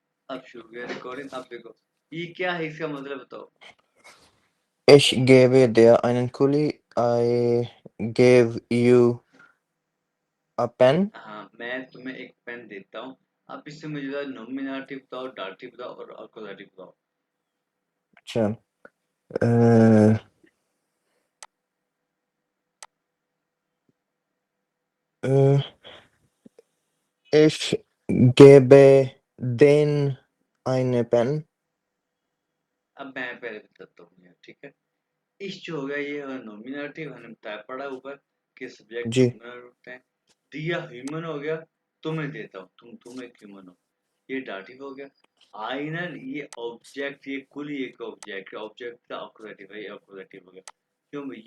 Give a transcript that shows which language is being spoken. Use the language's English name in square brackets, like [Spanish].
[Hindi] अब शुरू हो गया रिकॉर्डिंग। अब देखो ये क्या है, इसका मतलब बताओ। [German] Ich gebe dir einen Kuli। [English] I gave you a pen। [Hindi] हाँ, मैं तुम्हें एक पेन देता हूँ। आप इससे मुझे नॉमिनेटिव बताओ, डाटिव बताओ और अकुजेटिव बताओ। अच्छा। [German] अ, अ, Ich gebe den eine Pen। [Hindi] अब मैं पहले बताता हूँ यार, ठीक है। इस जो हो गया ये नॉमिनेटिव, हमने बताया पड़ा ऊपर कि सब्जेक्ट जी ह्यूमन होते हैं। दिया ह्यूमन हो गया, तुम्हें देता हूँ, तुम एक ह्यूमन हो, ये डाटिव हो गया। आइनर ये ऑब्जेक्ट, ये कुल ही एक ऑब्जेक्ट है, ऑब्जेक्ट का अकुजेटिव है, ये अकुजेटिव हो गया। क्यों भाई?